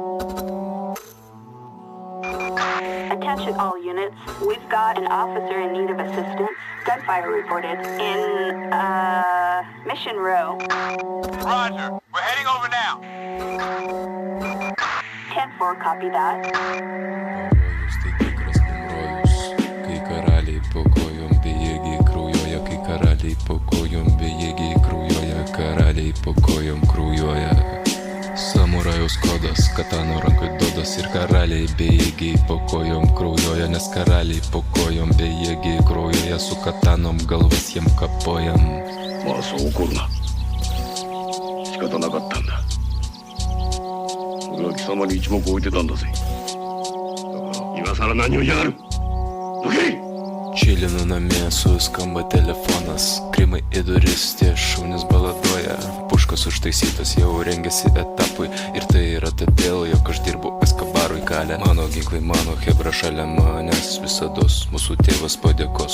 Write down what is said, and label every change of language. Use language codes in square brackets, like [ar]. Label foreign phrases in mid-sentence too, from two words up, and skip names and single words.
[en] Attention all units. We've got an officer in need of assistance. Gunfire reported in, Mission Row. Roger. We're heading over now. 10-4, copy that. [lt] Pavojus tai tikras pavojus, kai karaliai po kojom bejėgiai kraujuoja, kai karaliai po kojom bejėgiai kraujuoja, karaliai po kojom kraujuoja. Samurajaus kodas, katano rankoj dodas ir karaliai bejėgiai po kojom kraujuoja, nes karaliai po kojom bejėgiai kraujuoja, su katanom galvas jiem kapojam. [ja] まあそう怒るな。仕方なかったんだ。俺は貴様に一目置いてたんだぜ。だから今さら何を言いやがる。どけ！ [lt] Čilinu namie, suskamba telefonas, krimai į duris, tie šunys baladoja. Puškas užtaisytas, jau rengiasi etapui, ir tai yra todėl, jog aš dirbu Eskabarui kalę. Mano ginklai, mano hebra šalia manęs visados, mūsų tėvas padėkos.